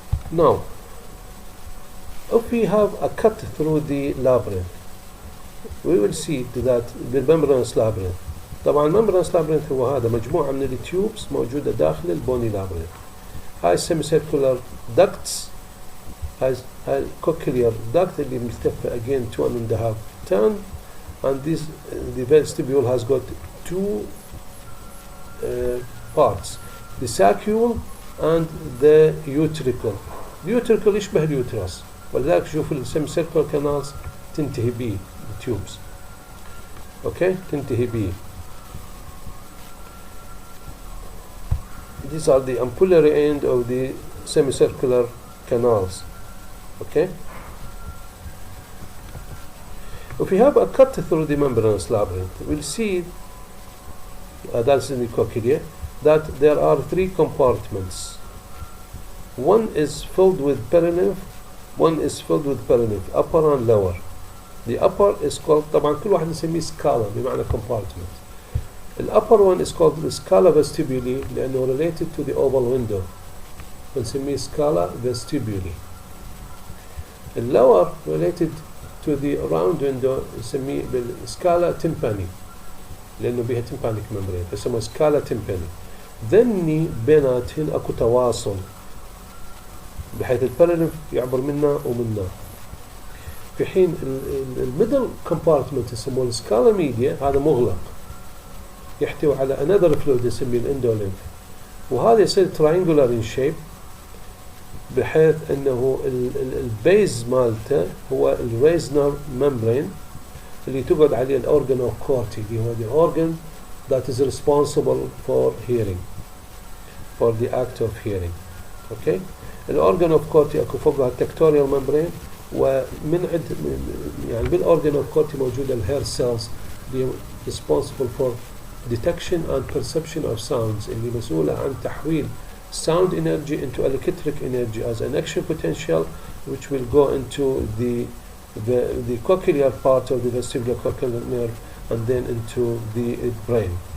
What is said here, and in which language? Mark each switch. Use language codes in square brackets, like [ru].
[en] Now, if we have a cut through the labyrinth, we will see that the membranous labyrinth. [ar] طبعا membranous labyrinth هو هذا مجموعة من التيوبس موجودة داخل البوني labyrinth. [en] هاي semicircular ducts، هاي cochlear duct [ar] اللي ملتفة [en] again 2.5 turn, and this the vestibule has got two parts, the saccule and the utricle. [ar] اليوتريكل يشبه اليوترس، ولذلك شوف السيميسيركل كانالز تنتهي بي التيوبس. اوكي تنتهي بي. [en] These are the ampullary end of the semicircular canals. Okay. If we have a cut through the membranous labyrinth, we'll see that's in the cochlea that there are three compartments. One is filled with perilymph, one is filled with perilymph, upper and lower. The upper is called [ar] طبعا كل واحد نسميه [en] scala [ar] بمعنى [en] compartment. The upper one is called the scala vestibuli [ar] لأنه [en] related to the oval window. نسميه scala vestibuli. The lower related to the round window نسميه بالscala tympani [ar] لأنه بها [en] tympanic membrane [ar] فسموه [en] scala tympani. [ar] ذني بيناتهن أكو تواصل بحيث البيريليمف يعبر منا ومنا. في حين الميدل كومبارتمنت يسموه السكالا ميديا هذا مغلق يحتوي على [en] another fluid [ar] يسميه الاندوليمف، وهذا يصير [en] triangular in shape [ar] بحيث انه البيز مالته هو الريزنر ممبرين اللي تقعد عليه الأورجن أوف كورتي، اللي هو [en] the organ that is responsible for hearing, for the act of hearing. okay. [ar] الأورجن أوف كورتي أكو فوقها التكتوريال ممبرين، ومن عند يعني بالأورجن أوف كورتي موجودة الهير سيلز اللي [en] responsible for detection and perception of sounds، [ar] اللي مسؤولة عن تحويل [en] sound energy into electric energy as an action potential, which will go into the cochlear part of the vestibular cochlear nerve and then into the brain.